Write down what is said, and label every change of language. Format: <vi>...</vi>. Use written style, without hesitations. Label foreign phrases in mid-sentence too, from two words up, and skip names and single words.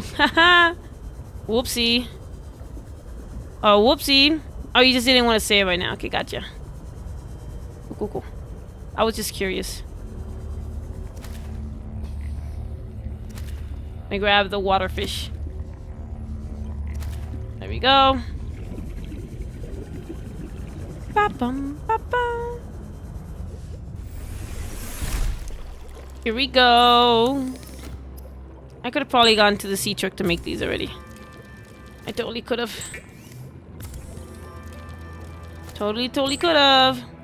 <en>Haha. Whoopsie. Oh, whoopsie. Oh, you just didn't want to say it right now. Okay, gotcha. Cool. I was just curious. Let me grab the water fish. There we go. Ba-bum, ba-bum. Here we go. I could have probably gone to the sea truck to make these already. I totally could have. Totally could have.</en>